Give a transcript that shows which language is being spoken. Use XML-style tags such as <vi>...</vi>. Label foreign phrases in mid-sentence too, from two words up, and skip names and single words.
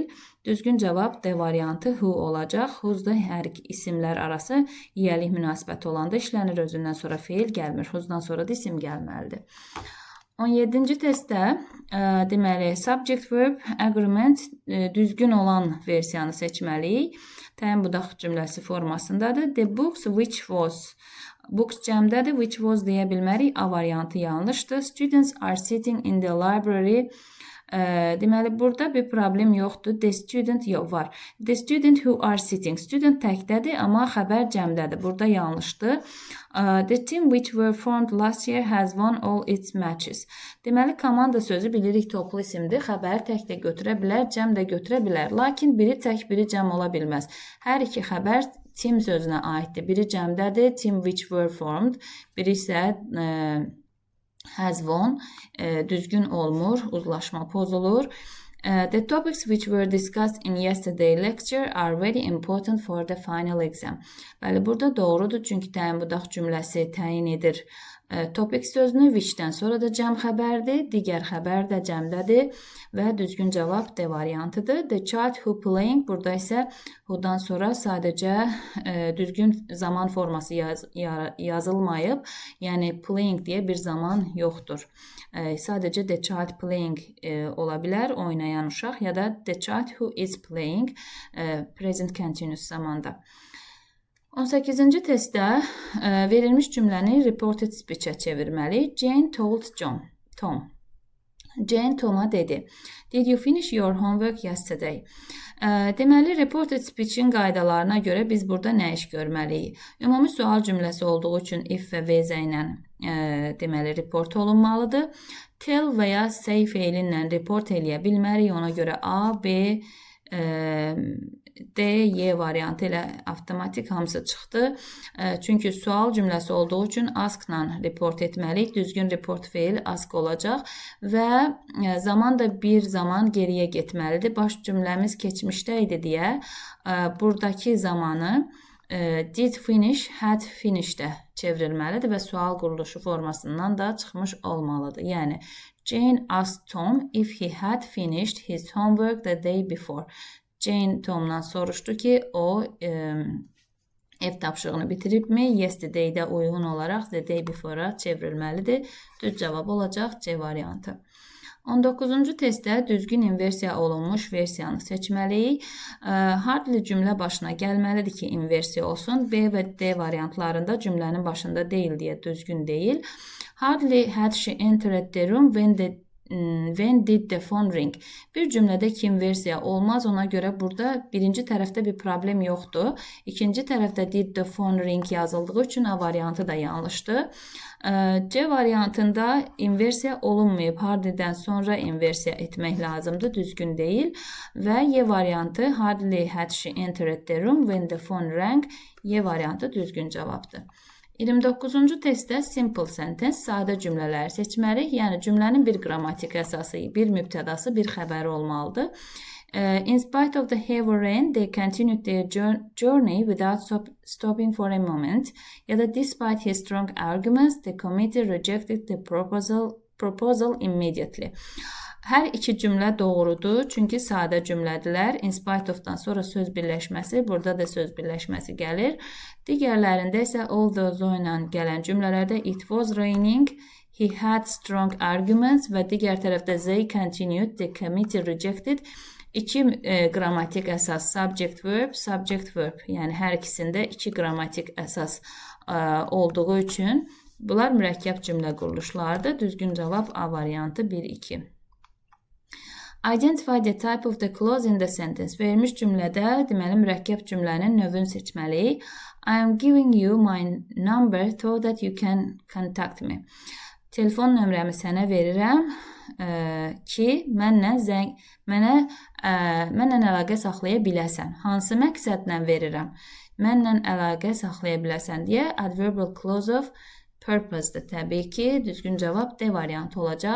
<az>Düzgün cavab D variantı who olacaq. Who'da hər isimlər arası yiyəlik münasibəti olanda işlənir. Özündən sonra feil gəlmir. Who'dan sonra da isim gəlməlidir. 17-ci testdə deməli</az> <en>subject verb agreement</en> <az>düzgün olan versiyanı seçməliyik. Təyin budaq cümləsi formasındadır.</az> <en>The books which was books cəmdədir, which was</en> <az>deyə bilmərik. A variantı yanlışdır.</az> <en>Students are sitting in the library.</en> <az>Deməli, burada bir problem yoxdur.</az> <en>The student var. The student who are sitting.</en> <az>Student təkdədir, amma xəbər cəmdədir. Burada yanlışdır.</az> <en>The team which were formed last year has won all its matches.</en> <az>Deməli, komanda sözü bilirik toplu isimdir. Xəbəri tək də götürə bilər, cəm də götürə bilər. Lakin biri tək, biri cəm ola bilməz. Hər iki xəbər team sözünə aiddir. Biri cəmdədir,</az> <en>team which were formed.</en> <az>Biri isə</az> <en>has won,</en> <az>düzgün olmur, uzlaşma pozulur.</az> <en>The topics which were discussed in yesterday lecture are very important for the final exam.</en> <az>Bəli, burada doğrudur, çünki təyin budaq cümləsi təyin edir topic sözünü, whichdən sonra da cəm xəbərdir, digər xəbər də cəmdədir və düzgün cavab D variantıdır.</az> <en>The child who playing,</en> <az>burada isə who-dan sonra sadəcə düzgün zaman forması yazılmayıb, yəni playing deyə bir zaman yoxdur. Sadəcə</az> <en>the child playing</en> <az>ola bilər, oynayan uşaq, ya da</az> <en>the child who is playing present continuous</en> <az>zamanda. 18-ci testdə verilmiş cümləni</az> <en>reported speech-</en> <az>ə çevirməli.</az> <en>Jane told Tom.</en> <az>Jane Tom'a dedi.</az> <en>Did you finish your homework yesterday?</en> <az>Deməli,</az> <en>reported speech-</en> <az>in qaydalarına görə biz burada nə iş görməliyik? Ümumi sual cümləsi olduğu üçün if və VZ ilə deməli report olunmalıdır. Tell və ya say feili ilə report eləyə bilmərik. Ona görə A, B, D, Y variantı ilə avtomatik hamısı çıxdı. Çünki sual cümləsi olduğu üçün ask-la report etməliyik. Düzgün report feil ask olacaq və zaman da bir zaman geriyə getməlidir. Baş cümləmiz keçmişdə idi deyə buradakı zamanı</az> <en>did finish, had finished-</en> <az>də çevrilməlidir və sual quruluşu formasından da çıxmış olmalıdır.</az> <en>Yəni, Jane asked Tom if he had finished his homework the day before.</en> <az>Jane Tom'dan soruşdu ki, o ev tapşırığını bitiribmi? Yesterday-də uyğun olaraq</az> <en>the day before-</en> <az>a çevrilməlidir. Düz cavab olacaq C variantı. 19-cu testdə düzgün inversiya olunmuş versiyanı seçməliyik. Hardly cümlə başına gəlməlidir ki, inversiya olsun. B və D variantlarında cümlənin başında deyil deyə düzgün deyil.</az> <en>Hardly had she entered the room when did the phone ring?</en> <az>Bir cümlədə ki, inversiya olmaz. Ona görə burada birinci tərəfdə bir problem yoxdur. İkinci tərəfdə</az> <en>did the phone ring</en> <az>yazıldığı üçün A variantı da yanlışdır. C variantında inversiya olunmayıb. Hardly'dən sonra inversiya etmək lazımdır. Düzgün deyil. Və Y variantı</az> <en>hardly had she entered the room when the phone rang.</en> <az>Y variantı düzgün cavabdır. 29-cu testdə</az> <en>simple sentence,</en> <az>sadə cümlələri seçməliyik. Yəni, cümlənin bir qrammatik əsası, bir mübtədası, bir xəbəri olmalıdır.</az> <en>In spite of the heavy rain, they continued their journey without stopping for a moment.</en> <az>Ya da</az> <en>despite his strong arguments, the committee rejected the proposal immediately.</en> <az>Hər iki cümlə doğrudur, çünki sadə cümlədirlər.</az> <en>In spite of-</en> <az>dan sonra söz birləşməsi, burada da söz birləşməsi gəlir. Digərlərində isə although ilə gələn cümlələrdə</az> <en>it was raining, he had strong arguments</en> <az>və digər tərəfdə</az> <en>they continued, the committee rejected.</en> <az>İki qrammatik əsas</az> <en>subject verb,</en> <az>yəni hər ikisində iki qrammatik əsas olduğu üçün bunlar mürəkkəb cümlə quruluşlardır. Düzgün cavab A variantı 1-2.</az> <en>Identify the type of the clause in the sentence.</en> <az>Verilmiş cümlədə deməli mürəkkəb cümlənin növünü seçməliyik.</az> <en>I am giving you my number so that you can contact me.</en> <az>Telefon nömrəmi sənə verirəm ki, mənlə əlaqə saxlaya biləsən. Hansı məqsədlə verirəm? Mənlə əlaqə saxlaya biləsən deyə</az> <en>adverbial clause of purpose-</en> <az>dır. Təbii ki, düzgün cavab D variantı olacaq.</az>